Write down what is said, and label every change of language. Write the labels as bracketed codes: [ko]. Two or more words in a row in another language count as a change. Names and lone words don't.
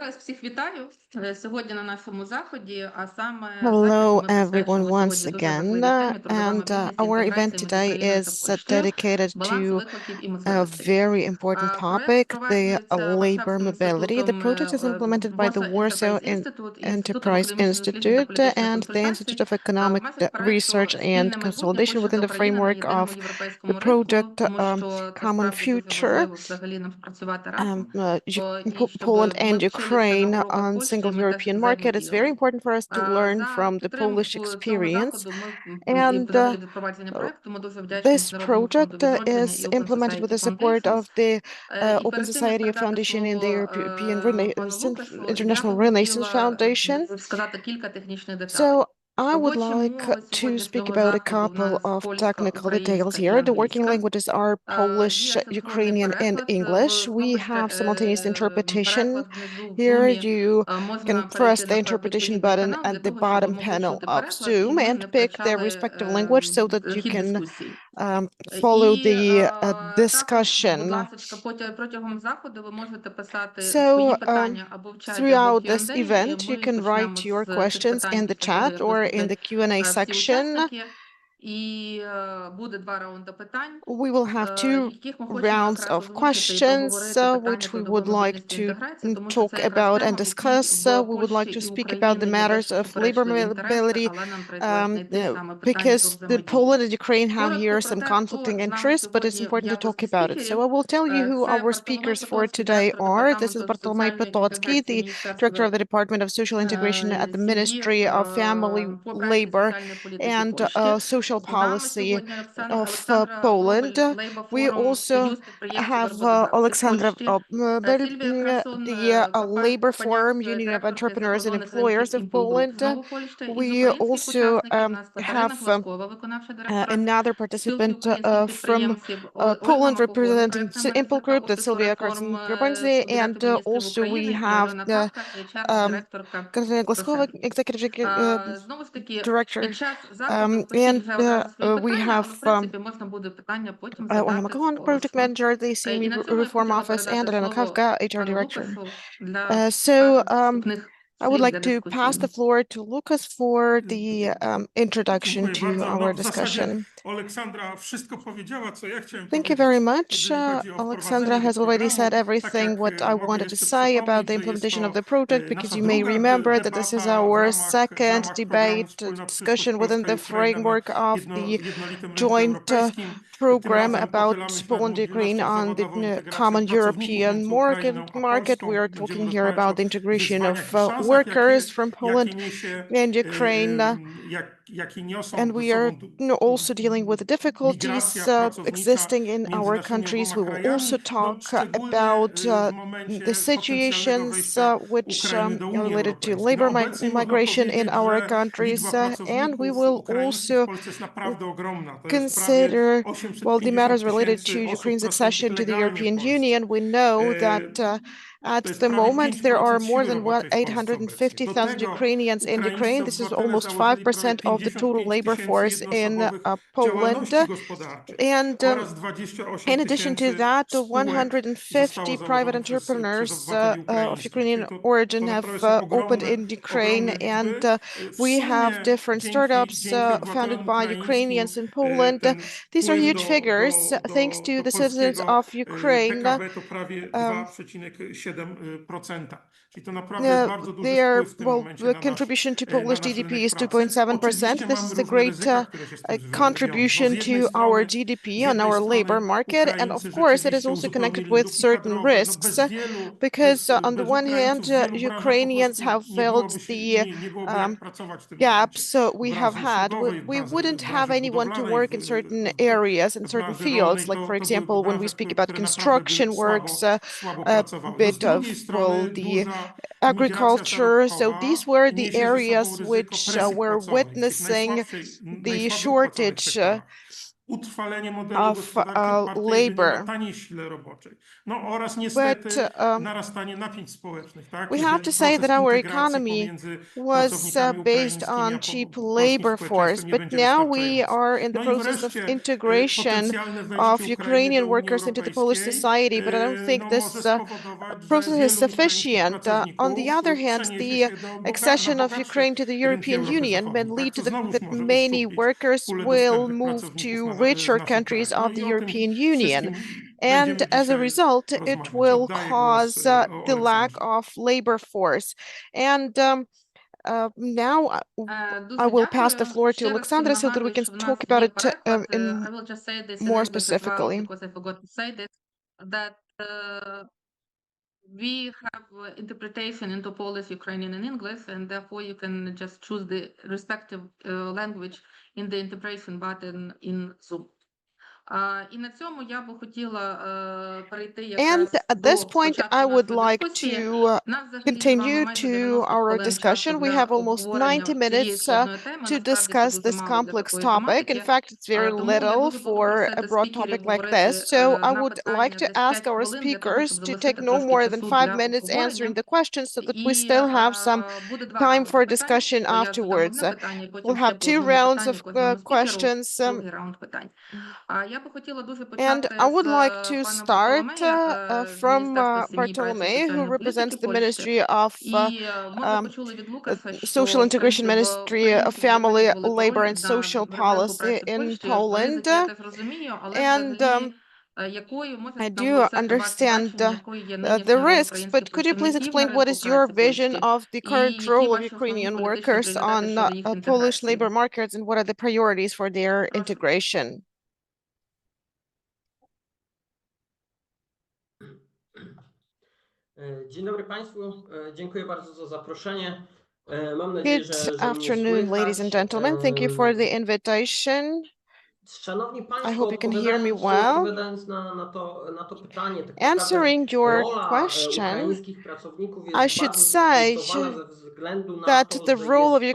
[uk] вас всіх вітаю сьогодні на нашому заході, а саме захід [en] Hello, [uk] ми [en] everyone, [uk] присвячуємо [en] once [uk] сьогодні дуже [en] again. [uk] важливій темі трудова [en] And [uk] мобільність, [en] our [uk] інтеграція [en] event [uk] між [en] today [uk] Україною та [en] is [uk] Польщею, [en] dedicated [uk] баланс [en] to [uk] викликів і [en] a [uk] можливостей. [en] very important [uk] Проект [en] topic, the [uk] впроваджується [en] labor [uk] Варшавським [en] mobility. The [uk] інститутом [en] project is implemented by the Warsaw Warsaw [uk] Enterprise Institute і Інститутом [en] Enterprise [uk] академічних досліджень та [en] Institute [uk] політичних [en] and the [uk] консультацій [en] Institute of Economic [uk] в межах проекту [en] Research [uk] «Спільне [en] and [uk] майбутнє [en] Consolidation [uk] Польща [en] within [uk] та [en] the [uk] Україна на [en] framework [uk] єдиному [en] of the [uk] європейському ринку», [en] project [uk] тому що це [en] Common [uk] справді дуже [en] Future. [uk] важливо взагалі нам працювати разом. І щоб [en] Poland and [uk] ми вчилися на [en] Ukraine [uk] уроках [en] on [uk] Польщі, [en] single [uk] ми теж [en] European market. It's very [uk] взаємодіяли. [en] important for us to learn [uk] За [en] from the Polish [uk] підтримку цього [en] experience. [uk] заходу ми і [en] And [uk] взагалі від провадження uh, проекту ми дуже вдячні [en] this [uk] Міжнародному фонду [en] project [uk] відродження [en] is [uk] і [en] Open implemented with Society the support Foundations. of the [uk] І [en] Open [uk] перед тим, як [en] Society [uk] передати [en] Foundation and the [uk] слово [en] European [uk] пану Лукашу, я [en] International [uk] би [en] Renaissance [uk] хотіла [en] Foundation. [uk] сказати кілька технічних деталей. [en] So I would like [uk] Чому [en] to speak [uk] сьогоднішнього [en] about a [uk] заходу в [en] couple [uk] нас [en] of [uk] польська, [en] technical details [uk] українська і [en] here. The working [uk] англійська. [en] languages are Polish, [uk] Є синхронний [en] Ukrainian, and [uk] переклад. [en] English. [uk] Ви [en] We [uk] кнопочка [en] have simultaneous interpretation. [uk] переклад внизу в [en] Here [uk] Zoom. [en] you can [uk] Можна [en] press [uk] перейти [en] the [uk] на [en] interpretation [uk] відповідний [en] button [uk] канал для [en] at the [uk] того, щоб ви [en] bottom [uk] могли [en] panel [uk] чути [en] of [uk] переклад, і [en] Zoom [uk] ми [en] and [uk] не [en] pick the [uk] втрачали [en] respective language so that you [uk] хід [en] can [uk] дискусії. [en] follow [uk] І [en] the [uk] також, будь [en] discussion. [uk] ласка, протягом заходу ви можете писати свої [en] So [uk] питання або в чаті, або в [en] throughout this [uk] Q&A, і [en] event, you [uk] ми [en] can [uk] почнемо [en] write your [uk] з цих [en] questions [uk] питань [en] in the [uk] після того, [en] chat [uk] як [en] or in [uk] виступлять [en] the Q&A [uk] всі [en] section. [uk] учасники. І буде 2 раунди питань, [en] We will have two [uk] яких ми хочемо [en] rounds [uk] якраз [en] of [uk] озвучити і [en] questions, [uk] проговорити питання [en] which we [uk] трудової [en] would like [uk] мобільності і [en] to [uk] інтеграції, тому що це [en] talk [uk] якраз [en] about and [uk] тема, в якій [en] discuss. [uk] в [en] We would like [uk] Польщі [en] to [uk] і [en] speak about the [uk] України є [en] matters [uk] дещо [en] of labor [uk] суперечливі інтереси, [en] mobility, [uk] але нам треба знайти саме питання про [en] because the [uk] взаємодію. [en] Poland and Ukraine have [uk] Коротко [en] here [uk] про [en] some [uk] те, хто [en] conflicting [uk] з нами [en] interests, but it's [uk] сьогодні в [en] important to talk [uk] якості [en] about it. So I [uk] спікерів. [en] will tell you who [uk] Це [en] our [uk] Бартоломей [en] speakers for [uk] Потоцький, [en] today [uk] директор [en] are. This is [uk] департаменту [en] Bartolomew [uk] соціальної [en] Potocki, [uk] інтеграції [en] the director [uk] Міністерства [en] of the Department of Social Integration at the Ministry of Family, [uk] по праці [en] Labor, [uk] соціальної політики [en] and [uk] Польщі. [en] Social [uk] З нами [en] Policy [uk] сьогодні [en] of [uk] Олександра [en] Poland. [uk] Нобель, Лейба [en] We [uk] Форум, [en] also [uk] Союз підприємців [en] have [uk] роботодавців [en] Alexandra [uk] Польщі, [en] Nobel, [uk] Сильвія Красун, [en] the Labor Forum, [uk] Капаньовська, [en] Union of [uk] директорка із [en] Entrepreneurs and [uk] закордонних зв'язків [en] Employers of [uk] Імпл Груп [en] Poland. [uk] знову Польща. І з [en] We [uk] українських [en] also [uk] учасників у нас Катерина [en] have [uk] Гладкова, виконавча директорка [en] another [uk] Спілки [en] participant [uk] українських [en] from [uk] підприємців, Ольга [en] Poland [uk] Макогон, [en] representing [uk] проєктна [en] Impel [uk] менеджерка [en] Group, that's [uk] Офісу [en] Sylvia [uk] реформ [en] Carson-Grabanzi, [uk] Кабінету [en] and [uk] міністрів [en] also we [uk] України, і [en] have [uk] Альона Кавка, um, HR-директорка [en] Katarzyna Glaskova, [uk] Просервіс. [en] executive [uk] Знову ж таки, [en] director, [uk] під час заходу пишіть [en] and [uk] вже одразу свої [en] we [uk] питання, [en] have [uk] але в принципі можна буде питання потім [en] Ola [uk] задати [en] Makon, project [uk] сполучно. [en] manager at the [uk] І [en] CME [uk] на цьому я б [en] Reform [uk] хотіла [en] Office, and [uk] передати [en] Elena [uk] слово [en] Kavka, HR [uk] пану [en] director. [uk] Лукашу для [en] So [uk] перших вступних [en] I would [uk] слів для [en] like to pass the [uk] дискусії. [en] floor to Lucas for the introduction [pl] Dziękuję [en] to [pl] bardzo. [en] our [pl] W zasadzie [en] discussion. [pl] Aleksandra wszystko powiedziała, co ja chciałem [en] Thank you very [pl] powiedzieć, [en] much. [pl] jeżeli chodzi o [en] Alexandra [pl] wprowadzenie do [en] has already [pl] programu. [en] said [pl] Tak [en] everything [pl] jak [en] what I [pl] mogę [en] wanted to [pl] jeszcze [en] say about [pl] przypomnieć, [en] the [pl] że jest [en] implementation of [pl] to [en] the project, because [pl] nasza [en] you may [pl] druga [en] remember that this is [pl] debata w [en] our [pl] w [en] second [pl] ramach programu [en] debate [pl] Wspólna Przyszłość [en] discussion within [pl] Polska i [en] the [pl] Ukraina na [en] framework of the [pl] jednolitym rynku [en] joint [pl] europejskim. Tym [en] program [pl] razem [en] about [pl] pochylamy się nad [en] Poland and Ukraine [pl] mobilnością [en] on the [pl] zawodową, integracją [en] common [pl] pracowników [en] European [pl] między Ukrainą a [en] market. We [pl] Polską. [en] are [pl] Będziemy [en] talking here [pl] rozmawiać [en] about [pl] o [en] the integration [pl] wyzwaniach [en] of [pl] i szansach, [en] workers from [pl] jakie [en] Poland [pl] niesie [en] and Ukraine. [pl] jakie niosą [en] And [pl] ze [en] we are [pl] sobą [en] also dealing with the difficulties [pl] migracja pracownicza [en] existing in [pl] między [en] our [pl] naszymi [en] countries. [pl] oboma [en] We will [pl] krajami, [en] also [pl] no [en] talk [pl] szczególnie [en] about [pl] w [en] the [pl] momencie potencjalnego [en] situations [pl] wejścia [en] which [pl] Ukrainy do [en] are [pl] Unii [en] related to [pl] Europejskiej. No [en] labor [pl] obecnie można [en] migration in [pl] powiedzieć, [en] our [pl] że [en] countries, [pl] liczba [en] and we [pl] pracowników [en] will [pl] ukraińskich w [en] also [pl] Polsce jest naprawdę ogromna. To jest prawie [en] consider, well, the [pl] 850 [en] matters related to [pl] tysięcy osób [en] Ukraine's [pl] pracujących [en] accession to the [pl] legalnie w [en] European [pl] Polsce. [en] Union. We know that at [pl] To jest [en] the [pl] prawie [en] moment there are [pl] 5% [en] more [pl] siły [en] than [pl] roboczej w Polsce obecnie. Do [en] 850,000 [pl] tego [en] Ukrainians in [pl] ukraińscy [en] Ukraine. This is [pl] obywatele [en] almost [pl] założyli prawie [en] 5% of the total [pl] 55 [en] labor [pl] tysięcy [en] force in [pl] jednoosobowych [en] Poland. [pl] działalności gospodarczej [en] And [pl] oraz 28 [en] in addition to [pl] tysięcy [en] that, [pl] spółek zostało [en] 150 private [pl] założonych przez [en] entrepreneurs [pl] obywateli [en] of [pl] ukraińskich. Czyli [en] Ukrainian origin [pl] to [en] have [pl] naprawdę są [en] opened in Ukraine, [pl] ogromne [en] and [pl] liczby. W [en] we have [pl] sumie [en] different startups [pl] dzięki [en] founded [pl] obywatelom [en] by [pl] ukraińskim [en] Ukrainians in Poland. [pl] ten [en] These are [pl] wpływ [en] huge figures. Thanks to [pl] do [en] the citizens [pl] polskiego [en] of Ukraine, [pl] PKB to prawie um, 2,7%. Czyli to naprawdę jest bardzo duży [en] their, [pl] wpływ w tym [en] well, [pl] momencie [en] the contribution to [pl] na [en] Polish [pl] nasz [en] GDP [pl] rynek [en] is [pl] pracy. [en] 2.7%. [pl] Oczywiście [en] This [pl] mamy [en] is a [pl] różne [en] great [pl] ryzyka, które się z tym wiążą. No z [en] contribution [pl] jednej [en] to our [pl] strony [en] GDP on our labor market, and of [pl] Ukraińcy [en] course, it is [pl] rzeczywiście [en] also connected [pl] uzupełnili [en] with [pl] luki [en] certain [pl] kadrowe. No [en] risks, because on the [pl] bez [en] one hand, [pl] Ukraińców w wielu branżach po [en] Ukrainians [pl] prostu [en] have filled the [pl] nie byłoby jak um, pracować w tym momencie. [en] gaps [pl] W [en] we have [pl] branży [en] had. [pl] usługowej, [en] We [pl] w [en] wouldn't have [pl] branży [en] anyone to [pl] budowlanej, [en] work in certain areas, in [pl] w [en] certain [pl] branży [en] fields, [pl] rolnej. [en] like, for [pl] To byłyby [en] example, when we [pl] branże, [en] speak about [pl] które naprawdę by [en] construction works, [pl] słabo [en] a [pl] pracowały. No z [en] bit [pl] drugiej [en] of, well, [pl] strony [en] the [pl] duża migracja [en] agriculture. So these [pl] zarobkowa [en] were the [pl] niesie ze sobą [en] areas [pl] ryzyko [en] which [pl] presji [en] were [pl] płacowej w tych [en] witnessing the [pl] najsłabiej opłacanych [en] shortage [pl] sektorach. utrwalenie modelu [en] of [pl] gospodarki opartej jedynie na [en] labor. [pl] taniej sile roboczej. No oraz [en] But [pl] niestety narastanie napięć społecznych, tak? [en] we [pl] I [en] have [pl] ten [en] to say [pl] proces [en] that our [pl] integracji [en] economy [pl] pomiędzy [en] was [pl] pracownikami [en] based [pl] ukraińskimi [en] on [pl] a [en] cheap [pl] polskim [en] labor force, [pl] społeczeństwem nie [en] but [pl] będzie [en] now we [pl] wystarczający. [en] are in the [pl] No i [en] process of [pl] wreszcie [en] integration [pl] potencjalne [en] of [pl] wejście Ukrainy [en] Ukrainian [pl] do Unii [en] workers into the Polish [pl] Europejskiej [en] society, but I don't think [pl] no, może [en] this [pl] spowodować, że [en] process is [pl] wielu ukraińskich [en] sufficient. On the [pl] pracowników [en] other hand, [pl] przeniesie [en] the [pl] się na [en] accession of [pl] bogatsze [en] Ukraine to the [pl] rynki [en] European [pl] Europy [en] Union may [pl] Zachodniej, tak? [en] lead [pl] Co [en] to [pl] znowuż [en] that [pl] może [en] many [pl] uszczuplić [en] workers [pl] pulę [en] will [pl] dostępnych [en] move [pl] pracowników [en] to [pl] z [en] richer [pl] naszych [en] countries [pl] krajów. No [en] of the [pl] i o tym [en] European Union. [pl] wszystkim [en] And [pl] będziemy [en] as a [pl] dzisiaj [en] result, it [pl] rozmawiać. [en] will [pl] Oddaję głos [en] cause the lack [pl] Aleksandrze. [en] of labor force. And now I [uk] Дуже [en] will pass the [uk] дякую. [en] floor to [uk] Ще раз всім [en] Alexandra so that we [uk] нагадую, [en] can [uk] що в [en] talk [uk] нас [en] about [uk] є [en] it [uk] переклад. [en] in I will just say this in more English as well, specifically. because I forgot to say this, that we have interpretation into Polish, Ukrainian, and English, and therefore you can just choose the respective language in the interpretation button in Zoom. [uk] І на цьому я би хотіла перейти [en] And [uk] якраз [en] at this [uk] до [en] point, [uk] початку [en] I would [uk] нашої [en] like [uk] дискусії. [en] to [uk] Нам взагалі з вами [en] continue [uk] майже [en] to [uk] 90 [en] our [uk] хвилин часу [en] discussion. We [uk] для [en] have almost 90 [uk] обговорення цієї [en] minutes [uk] складної теми. [en] to [uk] Насправді це [en] discuss [uk] дуже [en] this [uk] мало для [en] complex [uk] такої [en] topic. In [uk] тематики. [en] fact, it's very [uk] Тому я [en] little [uk] дуже буду [en] for [uk] просити [en] a broad [uk] спікерів [en] topic like [uk] говорити [en] this. So I [uk] на [en] would like [uk] питання [en] to [uk] десь [en] ask [uk] 5 [en] our [uk] хвилин для того, [en] speakers [uk] щоб [en] to [uk] залишити [en] take no [uk] трошки [en] more than [uk] часу [en] 5 [uk] для [en] minutes answering [uk] обговорення. [en] the questions so that we [uk] І [en] still have some [uk] буде два [en] time [uk] раунди [en] for [uk] питань. [en] discussion [uk] То я задам [en] afterwards. [uk] одне питання, і [en] We'll [uk] потім ще [en] have [uk] по [en] two [uk] одному [en] rounds [uk] питанню [en] of [uk] кожному спікеру. [en] questions. [uk] Другий раунд питань. Я би хотіла дуже [en] And [uk] почати [en] I would [uk] з [en] like to [uk] пана [en] start [uk] Бартоломея з [en] from [uk] Міністерства сім'ї, праці і [en] Bartolome, who [uk] соціальної політики [en] represents the [uk] Польщі. [en] Ministry of [uk] І ми вже um, почули від Лукаса, [en] Social [uk] що, в [en] Integration [uk] принципі, в [en] Ministry of [uk] українців вже [en] Family, [uk] виділили [en] Labor [uk] пароль [en] and [uk] на [en] Social [uk] ринку [en] Policy [uk] праці в [en] in [uk] Польщі. [en] Poland. [uk] Ризики я теж розумію, але [en] And [uk] взагалі якою [en] I [uk] можете нам [en] do [uk] оголосити ваше [en] understand [uk] бачення, якою є [en] the [uk] нинішня роль [en] risks, [uk] українських [en] but could you please [uk] працівників на [en] explain what [uk] ринку [en] is your [uk] праці [en] vision [uk] Польщі? [en] of the [uk] І [en] current [uk] які [en] role of [uk] ваші основні [en] Ukrainian [uk] політичні [en] workers [uk] пріоритети [en] on [uk] щодо їх [en] Polish [uk] інтеграції? [en] labor markets and what are the priorities for their [uk] Прошу. [en] integration? [pl] Dzień dobry Państwu, dziękuję bardzo za zaproszenie. Mam nadzieję, [en] Good [pl] że mnie [en] afternoon, ladies and [pl] słychać. [en] gentlemen. Thank you for the invitation. [pl] Szanowni [en] I [pl] Państwo, [en] hope you can hear me well. [pl] odpowiadając na to pytanie, tak naprawdę [en] Answering your [pl] rola [en] question, [pl] ukraińskich pracowników [en] I [pl] jest [en] should [pl] bardzo [en] say [pl] zróżnicowana ze względu na [en] that [pl] to, [en] the [pl] że [en] role of [pl] jest to